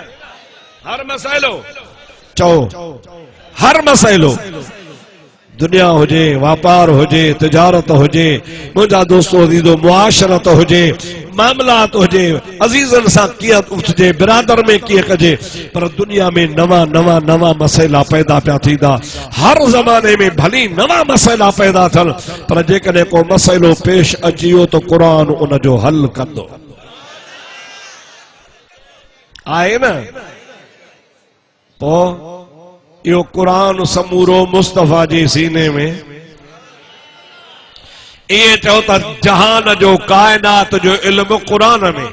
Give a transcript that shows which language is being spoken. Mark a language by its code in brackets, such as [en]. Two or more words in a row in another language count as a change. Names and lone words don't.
[sd] हर मसइलो चओ, हर मसइलो, दुनिया हुजे, वापार हुजे, तिजारत हुजे, मुंहिंजा दोस्तो अज़ीज़ो मुआशरत हुजे, मामलात हुजे, अज़ीज़न सां कीअं उथिजे, बिरादर में कीअं कजे, पर दुनिया में नवा नवा नवा मसइला पैदा पिया थींदा। हर ज़माने में भली नवा मसइला पैदा थियनि, पर जेकॾहिं को मसइलो पेश अची वियो त क़ुरान उन जो हल कंदो आहे न। पोइ यो कुरान समूरो मुस्तफा जे सीने में, ये चओ त जहान जो कायनात जो इल्म कुरान में।